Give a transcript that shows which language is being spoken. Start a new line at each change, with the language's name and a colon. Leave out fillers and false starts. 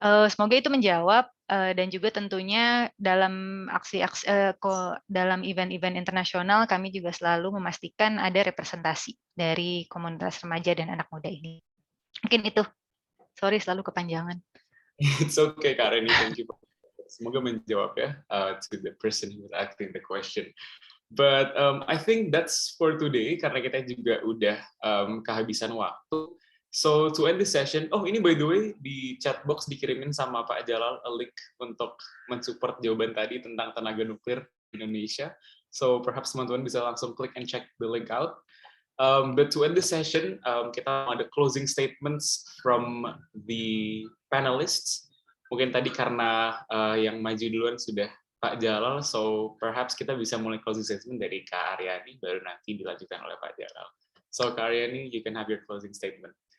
Indonesian: Semoga itu menjawab, dan juga tentunya dalam dalam event-event internasional kami juga selalu memastikan ada representasi dari komunitas remaja dan anak muda ini. Mungkin itu. Sorry selalu kepanjangan.
English: It's okay, Kak Reni. Thank you.
Indonesian: Semoga menjawab ya
English: to the person who was asking the question. But I think that's for today
Indonesian: karena kita juga udah kehabisan waktu.
English: So to end this session,
Indonesian: ini by the way di chat box dikirimin sama Pak Jalal
English: a link
Indonesian: untuk mensupport jawaban tadi tentang tenaga nuklir di Indonesia.
English: So perhaps
Indonesian: teman-teman bisa langsung klik
English: and check the link out. But to end this session,
Indonesian: kita ada
English: closing statements from the panelists.
Indonesian: Mungkin tadi karena yang maju duluan sudah Pak Jalal,
English: so perhaps
Indonesian: kita bisa mulai closing statement dari Kak Aryani, baru nanti dilanjutkan oleh Pak Jalal.
English: So Kak Aryani, you can have your closing statement.